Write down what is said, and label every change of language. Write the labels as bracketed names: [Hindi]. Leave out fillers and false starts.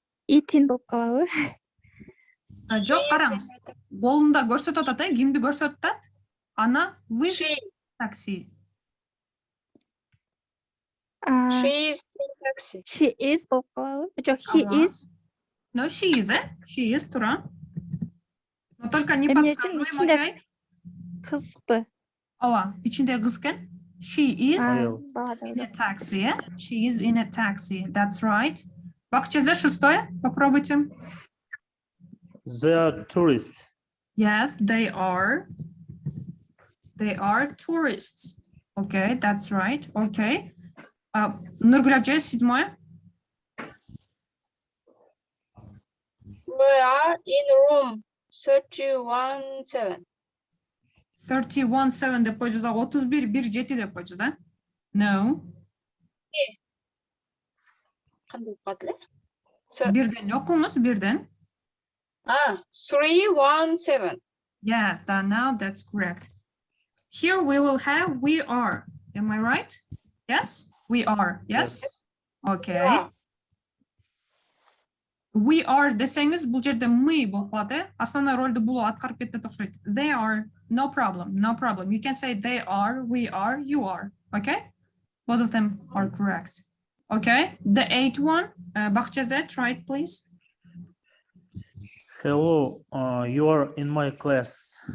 [Kyrgyz] Eating болуп калабы? Жок, караңыз. Колунда көрсөтүп атат, кимди көрсөтүп атат? [English] Ана with taxi. She is in taxi. She is [Kyrgyz] болуп калабы? [English] Жок, he is. No, she is, She is, тура. [Russian] Но только не подсказывай, Мария. [Kyrgyz] Кызбы? Ооба, ичинде кыз экен. [English] She is in a taxi, She is in a taxi. That's right. Бакчезе, 6, попробуйте. They are tourists. Yes, they are. They are tourists. Okay, that's right. Okay. Нургулабже, 7. We are in room 31-7. [Kyrgyz] 31-7 деп койчу да, 31-1-7 деп койчу да. No. Кандай болуп эле? Бирден окуңуз, бирден. 3-1-7. [English] Yes, now that's correct. Here we will have we are. Am I right? Yes, we are. Yes. Okay. Yeah. [Kyrgyz] We are десеңиз, бул жерде мы болуп калат, Основной ролду бул аткарып кетет окшойт. [English] They are. No problem. No problem. You can say they are, we are, you are. Okay? Both of them are correct. Okay, the 8th one, Bahçeze, try it, please. Hello, you are in my class.